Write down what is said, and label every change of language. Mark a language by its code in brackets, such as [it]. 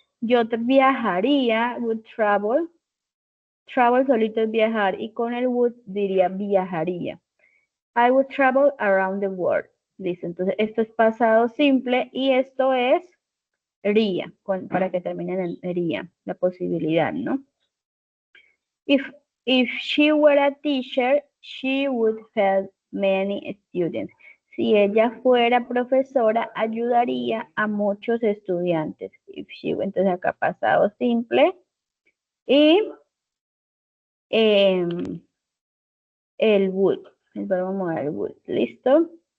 [es] Yo viajaría, would travel solito es viajar, y con el would diría viajaría. [en] I would travel around the world. [es] Listo, entonces esto es pasado simple y esto es ría, para que terminen en ría, la posibilidad, ¿no? [en] If she were a teacher, she would help many students. [es] Si ella fuera profesora, ayudaría a muchos estudiantes. If she, entonces acá pasado simple. Y el would, el verbo modal would, ¿listo?